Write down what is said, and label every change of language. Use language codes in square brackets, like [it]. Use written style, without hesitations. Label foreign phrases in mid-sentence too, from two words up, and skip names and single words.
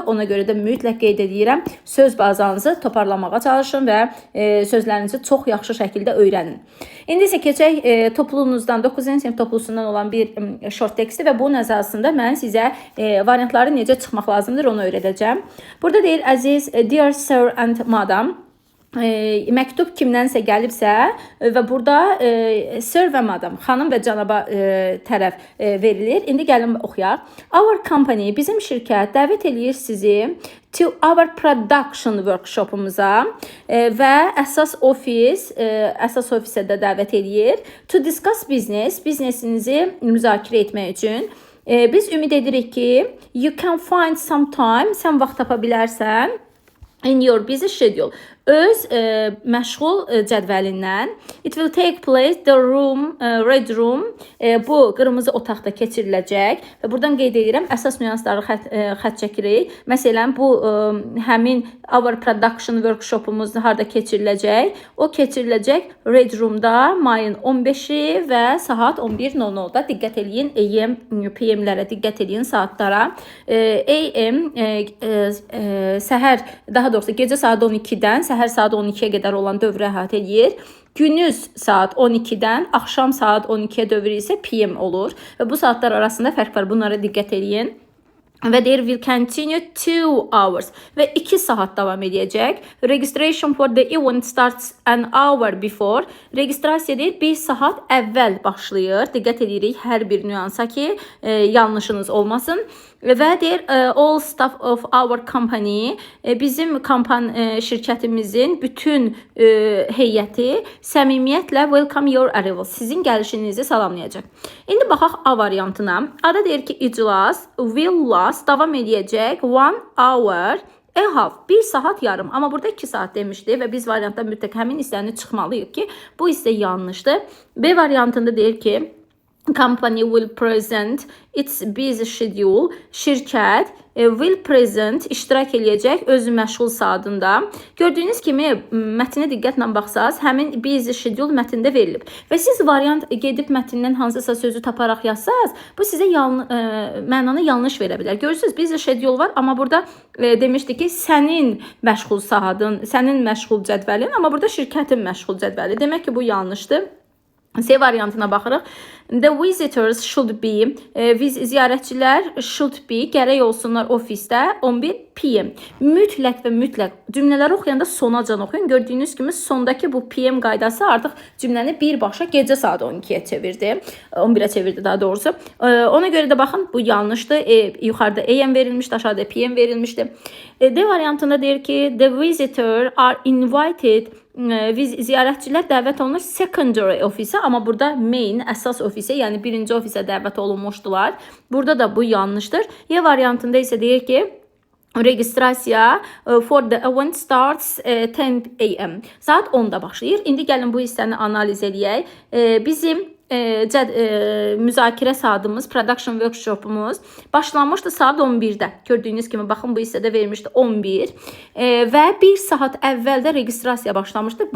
[az] Ona görə də mütləq qeyd edirəm, söz bazanızı toparlamağa çalışın və sözlərinizi çox yaxşı şəkildə öyrənin. İndi isə keçək topluluğunuzdan, 9-cu sinif topluluğundan olan bir [en] short texti [az] və bunun əsasında mən sizə variantları necə çıxmaq lazımdır, onu öyrədəcəm. Burada deyir, əziz, [en] dear sir and madam, [az] məktub kimdənsə gəlibsə və burada sir və madam, xanım və cənaba tərəf verilir. İndi gəlin oxuyaq. [en] Our company, [az] bizim şirkət dəvət eləyir sizi [en] to our production workshopumuza [az] və əsas ofisə də dəvət eləyir. [en] To discuss business, [az] biznesinizi müzakirə etmək üçün. Biz ümid edirik ki, [en] you can find some time, [az] sən vaxt tapa bilərsən [en] in your busy schedule. [az] Öz məşğul cədvəlindən. [en] It will take place the room, red room. [az] Bu qırmızı otaqda keçiriləcək və buradan qeyd edirəm, əsas nüansları xətt çəkirik. Məsələn, bu həmin [en] our production workshopumuz [az] harda keçiriləcək? O keçiriləcək [en] red roomda [az] mayın 15-i və saat 11:00-da. Diqqət eləyin, AM, PM-lərə diqqət eləyin, saatlara. AM səhər, daha doğrusu gecə saat 12-dən səhər saat 12-yə qədər olan dövrü əhatə edir. Gündüz saat 12-dən axşam saat 12-yə dövrü isə PM olur və bu saatlar arasında fərq var. Bunlara diqqət eləyin. Və deyir, [en] will continue 2 hours [az] və 2 saat davam edəcək. [en] Registration for the event starts an hour before. [az] Registrasiya deyir, 1 saat əvvəl başlayır. Diqqət edirik hər bir nüansa ki, yanlışınız olmasın. Və deyir, [en] all staff of our company, [az] bizim şirkətimizin bütün heyəti səmimiyyətlə [en] welcome your arrival, [az] sizin gəlişinizi salamlayacaq. İndi baxaq A variantına. A da deyir ki, iclas [en] will last, [az] davam edəcək [en] 1 hour A half [az] 1 saat yarım. Amma burada 2 saat demişdi və biz variantda mütləq həmin hissəni çıxmalıyıq ki, bu hissə yanlışdır. B variantında deyir ki, [en] company will present its busy schedule. [az] Şirkət [en] will present [az] iştirak eləyəcək özü məşğul saatında. Gördüyünüz kimi mətnə diqqətlə baxsaz, həmin [en] busy schedule [az] mətndə verilib. Və siz variant gedib mətndən hansısa sözü taparaq yazsaz, bu sizə mənanı yanlış verə bilər. Görürsüz, [en] busy schedule [az] var, amma burada demişdi ki, sənin məşğul saatın, sənin məşğul cədvəlin, amma burada şirkətin məşğul cədvəli. Demək ki, bu yanlışdır. C variantına baxırıq. [en] The visitors should be, ziyarətçilər should be, [az] gərək olsunlar ofisdə 11 p.m. Mütləq və mütləq cümlələri oxuyanda sonacan oxuyun. Gördüyünüz kimi sondakı bu p.m. qaydası artıq cümləni birbaşa gecə saat 12-yə çevirdi. 11-ə çevirdi daha doğrusu. Ona görə də baxın, bu yanlışdır. Yuxarıda AM verilmişdi, aşağıda PM verilmişdi. D variantında deyir ki, [en] the visitor are invited, [az] ziyarətçilər dəvət olunur secondary ofisə, amma burada main, əsas ofisə, yəni birinci ofisə dəvət olunmuşdular. Burada da bu yanlışdır. Y variantında isə deyir ki, registrasiya [en] for the event starts 10 a.m. [az] Saat 10-da başlayır. İndi gəlin bu hissəni analiz edək. Bizim müzakirə saatımız, [en] production workshopumuz [az] başlanmışdı saat 11-də. Gördüyünüz kimi, baxın bu hissədə vermişdi 11 və 1 saat əvvəldə registrasiya başlamışdı.